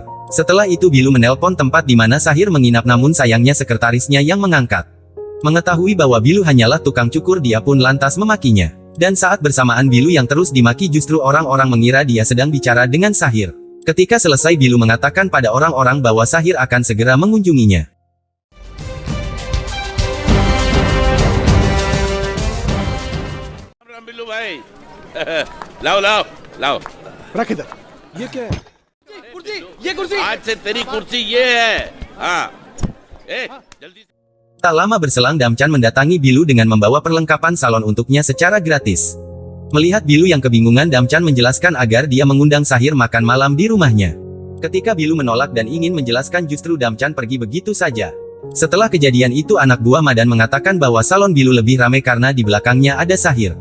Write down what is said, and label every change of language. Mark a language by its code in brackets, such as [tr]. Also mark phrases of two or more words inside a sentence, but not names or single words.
[id] Setelah itu Bilu menelpon tempat di mana Sahir menginap namun sayangnya sekretarisnya yang mengangkat. Mengetahui bahwa Bilu hanyalah tukang cukur dia pun lantas memakinya. Dan saat bersamaan Bilu yang terus dimaki justru orang-orang mengira dia sedang bicara dengan Sahir. Ketika selesai Bilu mengatakan pada orang-orang bahwa Sahir akan segera mengunjunginya. [hi] लाओ लाओ लाओ रख इधर। ये क्या है? कुर्सी, ये कुर्सी। आज से तेरी कुर्सी ये है हाँ जल्दी। [id] Tak lama berselang Damchan mendatangi Bilu dengan membawa perlengkapan salon untuknya secara gratis. Melihat Bilu yang kebingungan Damchan menjelaskan agar dia mengundang Sahir makan malam di rumahnya. Ketika Bilu menolak dan ingin menjelaskan justru Damchan pergi begitu saja. Setelah kejadian itu anak buah Madan mengatakan bahwa salon Bilu lebih ramai karena di belakangnya ada Sahir.